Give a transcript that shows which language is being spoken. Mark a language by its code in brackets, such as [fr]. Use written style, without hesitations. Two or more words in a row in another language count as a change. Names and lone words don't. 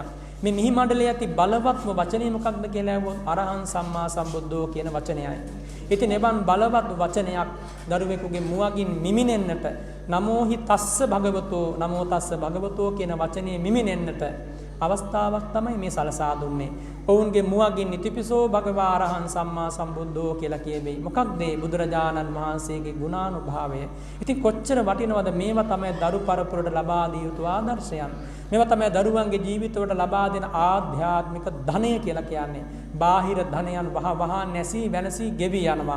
[si] මේ මිහි මණ්ඩලයේ ඇති බලවත්ම වචනේ මොකක්ද කියලා ඇහුවොත් [pi] අරහං සම්මා සම්බුද්ධෝ [si] කියන වචනයයි. ඉතින් එවන් බලවත් වචනයක් දරුවෙකුගේ මුවගින් මිමිනෙන්නට [pi] නමෝහි තස්ස භගවතෝ [si] කියන වචනේ මිමිනෙන්නට අවස්ථාවක් තමයි මේ සලසා දුන්නේ. ඔවුන්ගේ මුවගින් [pi] ඉතිපිසෝ භගවා අරහං සම්මා සම්බුද්ධෝ [si] කියලා කියවෙයි. මොකක්ද බුදුරජාණන් වහන්සේගේ ගුණානුභාවය. ඉතින් කොච්චර වටිනවද? මේවා තමයි දරු පරපුරට ලබා දිය යුතු ආදර්ශයන්. මේවා තමයි දරුවන්ගේ ජීවිතවලට ලබා දෙන ආධ්‍යාත්මික ධනය කියලා කියන්නේ. බාහිර ධනයන් වහ නැසී වෙනසී ගෙවි යනවා.